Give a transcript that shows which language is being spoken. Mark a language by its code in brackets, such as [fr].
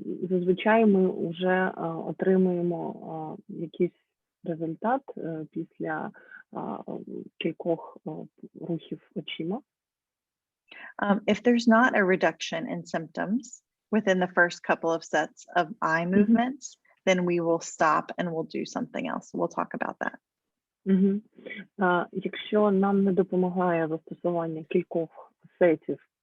[uk] Зазвичай ми вже отримуємо якийсь результат після кількох рухів очима. [en] If there's not a reduction in symptoms within the first couple of sets of eye movements, then we will stop and we'll do something else. We'll talk about that. [uk] Якщо нам не допомагає застосування кількох сетів